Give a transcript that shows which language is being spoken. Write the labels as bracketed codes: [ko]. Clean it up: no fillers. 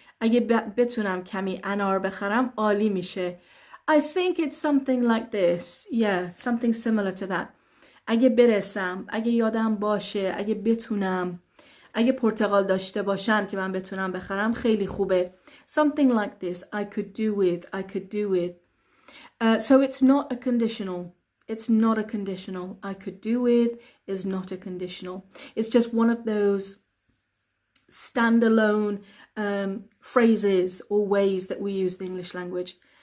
[fa] اگه بتونم کمی انار بخرم عالی میشه. [en] I think it's something like this. Yeah, something similar to that. [fa] اگه برسم، اگه یادم باشه، اگه بتونم، اگه پرتقال داشته باشم که من بتونم بخرم خیلی خوبه. [en] Something like this. I could do with. So it's not a conditional. It's not a conditional. I could do with is not a conditional. It's just one of those standalone phrases or ways that we use the English language.